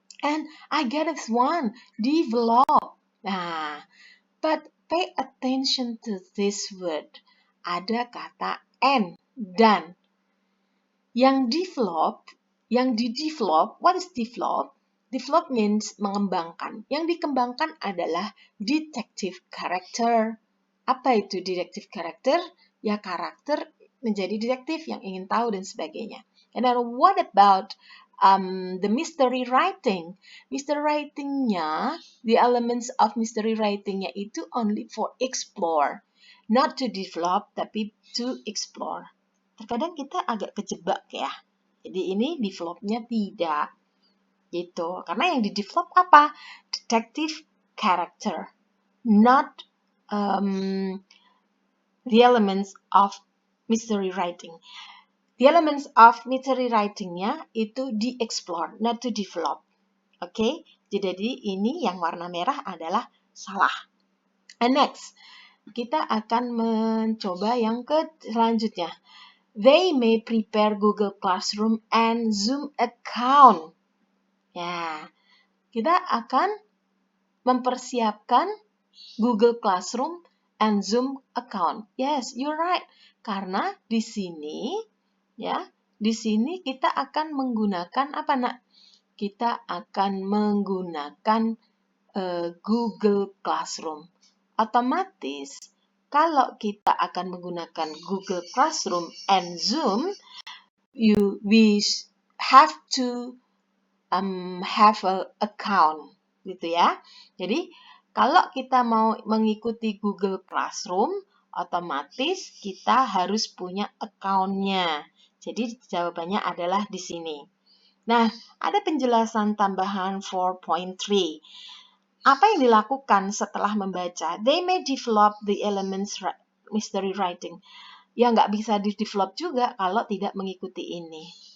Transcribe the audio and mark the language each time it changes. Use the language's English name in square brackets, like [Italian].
[English] And I get this one, develop. Nah, but pay attention to this word. [Indonesian] Ada kata and, dan. Yang di-develop, [English] what is develop? Develop means mengembangkan. [Indonesian] Yang dikembangkan adalah detective character. Apa itu detective character? Ya karakter menjadi detektif yang ingin tahu dan sebagainya. [English] And then what about the mystery writing? Mystery writing-nya, the elements of mystery writing-nya itu only for explore. Not to develop, [Indonesian] tapi [English] to explore. [Indonesian] Terkadang kita agak kejebak ya. Jadi ini develop-nya tidak. Gitu. Karena yang di-develop apa? Detective character. [English] Not the elements of mystery writing. The elements of mystery writing-nya itu di-explore, not to develop. Oke? [Indonesian] Jadi ini yang warna merah adalah salah. [English] And next, [Indonesian] kita akan mencoba yang selanjutnya. [English] They may prepare Google Classroom and Zoom account. [Indonesian] Ya, kita akan mempersiapkan Google Classroom and Zoom account. [English] Yes, you're right. [Indonesian] Karena di sini, ya, di sini kita akan menggunakan apa, Nak? Kita akan menggunakan Google Classroom. Otomatis, kalau kita akan menggunakan Google Classroom and Zoom, [English] we have to have an account, [Indonesian] gitu ya. Jadi, kalau kita mau mengikuti Google Classroom, otomatis kita harus punya account-nya. Jadi, jawabannya adalah di sini. Nah, ada penjelasan tambahan 4.3. Apa yang dilakukan setelah membaca? [English] They may develop the elements mystery writing. [Indonesian] Ya, nggak bisa di-develop juga kalau tidak mengikuti ini.